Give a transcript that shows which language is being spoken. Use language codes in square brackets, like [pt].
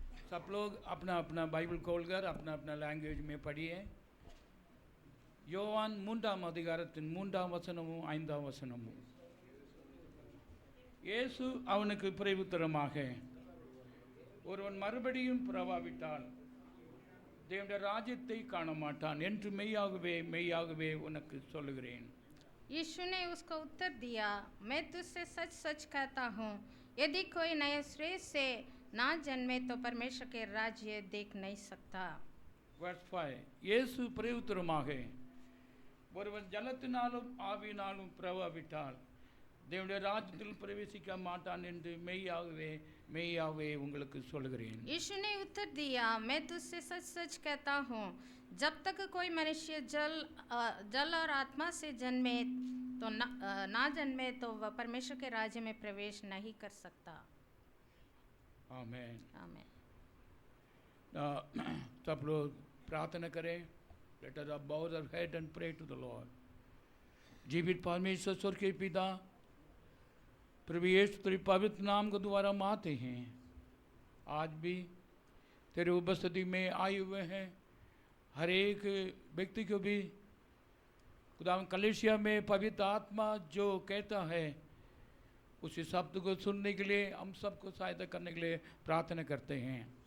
[hi] सब लोग अपना अपना बाइबल खोलकर अपना अपना लैंग्वेज में पढ़िए। [ta] யோவான் 3ஆம் அதிகாரத்தின் 3ஆம் வசனமும் 5ஆம் வசனமும். இயேசு அவனுக்கு பிரதியுத்தரமாக, ஒருவன் மறுபடியும் பிறவாவிட்டால் தேவனுடைய ராஜ்யத்தை காண மாட்டான் என்று மெய்யாகவே மெய்யாகவே உனக்கு சொல்லுகிறேன். [hi] यीशु ने उसको उत्तर दिया, मैं तुझसे सच सच कहता हूँ, यदि कोई नए सिरे से ना जन्मे तो परमेश्वर के राज्य देख नहीं सकता। [en] Verse 5. [ta] இயேசு பிரதியுத்தரமாக, ஒருவன் ஜலத்தினாலும் ஆவியினாலும் பிறவாவிட்டால் தேவனுடைய ராஜ்யத்தில் பிரவேசிக்க மாட்டான் என்று மெய்யாகவே மெய்யாகவே உங்களுக்கு சொல்கிறேன். [hi] यीशु ने उत्तर दिया, मैं तुझसे सच सच कहता हूँ, जब तक कोई मनुष्य जल और आत्मा से जन्मे तो ना जन्मे तो वह परमेश्वर के राज्य में प्रवेश नहीं कर सकता। आमीन आमीन। सब लोग प्रार्थना करें. [en] Let us bow our head and pray to the Lord. [hi] जीवित परमेश्वर स्वर्ग के पिता, प्रभु यीशु तेरे पवित्र नाम के द्वारा हम आते हैं. आज भी तेरे उपस्थिति में आए हुए हैं. हर एक व्यक्ति को भी खुदावंद कलीसिया में पवित्र आत्मा जो कहता है उसी शब्द को सुनने के लिए हम सबको सहायता करने के लिए प्रार्थना करते हैं.